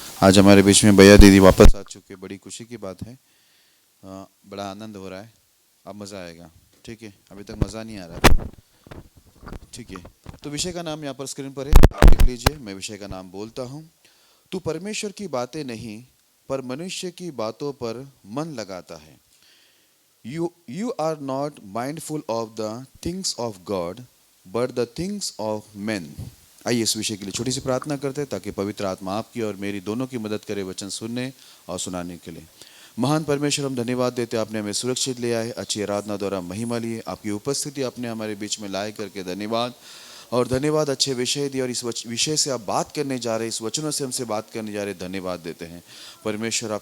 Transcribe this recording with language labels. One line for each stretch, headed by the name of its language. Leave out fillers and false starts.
Hindi: आज हमारे बीच में भैया दीदी वापस आ चुके, बड़ी खुशी की बात है, बड़ा आनंद हो रहा है, अब मज़ा आएगा। ठीक है, अभी तक मज़ा नहीं आ रहा है। ठीक है, तो विषय का नाम यहाँ पर स्क्रीन पर है, आप लिख लीजिए। मैं विषय का नाम बोलता हूँ, तू परमेश्वर की बातें नहीं पर मनुष्य की बातों पर मन लगाता है।
English: You are not mindful of the things of God, but the things of men.
Hindi: आइए इस विषय के लिए छोटी सी प्रार्थना करते हैं ताकि पवित्र आत्मा आपकी और मेरी दोनों की मदद करे वचन सुनने और सुनाने के लिए। महान परमेश्वर, हम धन्यवाद देते हैं, आपने हमें सुरक्षित ले आए, अच्छी आराधना द्वारा महिमा लिए, आपकी उपस्थिति आपने हमारे बीच में लाए करके धन्यवाद। और धन्यवाद, अच्छे विषय दिए और इस विषय से आप बात करने जा रहे, इस वचनों से हमसे बात करने जा रहे, धन्यवाद देते हैं परमेश्वर।